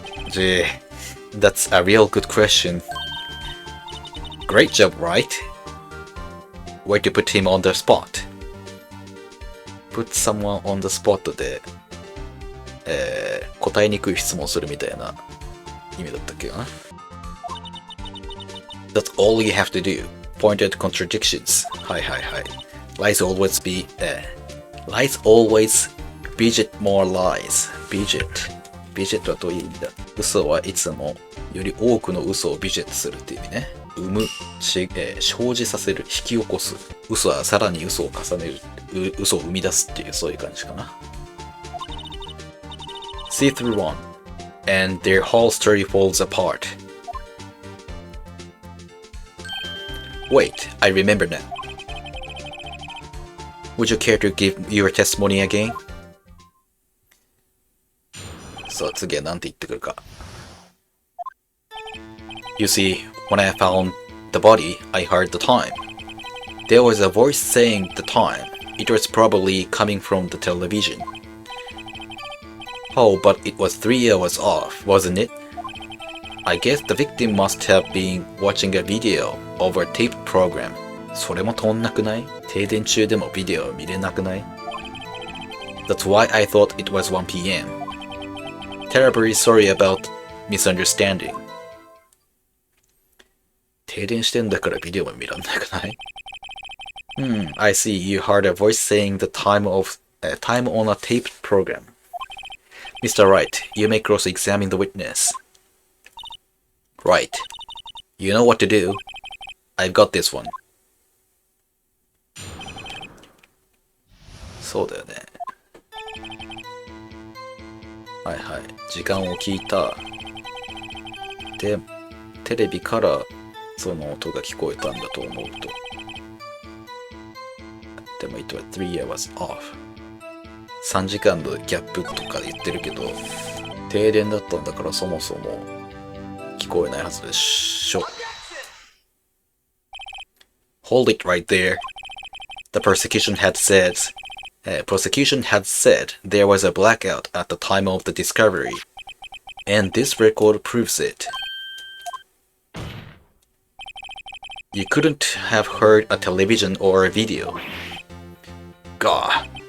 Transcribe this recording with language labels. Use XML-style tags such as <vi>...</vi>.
<en>Gee, that's a real good question. Great job, right? Where to put him on the spot? Put someone on the spot</en> <ja>で、答えにくい質問するみたいな意味だったっけかな。</ja> <en>That's all you have to do. Point at contradictions. はいはいはい。Lies always beget more lies.</en> <ja>Beget はどういう意味だ。嘘はいつもより多くの嘘をビジェットするっていう意味ね。生じさせる、引き起こす。嘘はさらに嘘を重ねる。嘘を生み出すっていう、そういう感じかな。</ja> <en>See through one, and their whole story falls apart. Wait, I remember now. Would you care to give your testimony again?</en> <ja>さあ次は何て言ってくるか。</ja> <en>You see, when I found the body, I heard the time. There was a voice saying the time. It was probably coming from the television. Oh, but it was 3 hours off, wasn't it? I guess the victim must have been watching a video over a taped program.</en> <ja>それも通んなくない？停電中でもビデオを見れなくない？</ja> <en>That's why I thought it was 1 p.m. Terribly sorry about misunderstanding.</en> <ja>停電してんだからビデオも見らんなくない？</ja> <en>I see you heard a voice saying the time on a taped program. Mr. Wright, you may cross-examine the witness. Right. You know what to do. I've got this one.</en> <ja>そうだよね。はいはい。時間を聞いた。で、テレビからその音が聞こえたんだと思うと。でも</ja> <en>it was 3 hours off。</en> <ja>3時間のギャップとか言ってるけど、停電だったんだからそもそも聞こえないはずでしょ。</ja> <en>Hold it right there. The prosecution had said there was a blackout at the time of the discovery, and this record proves it. You couldn't have heard a television or a video. God.</en>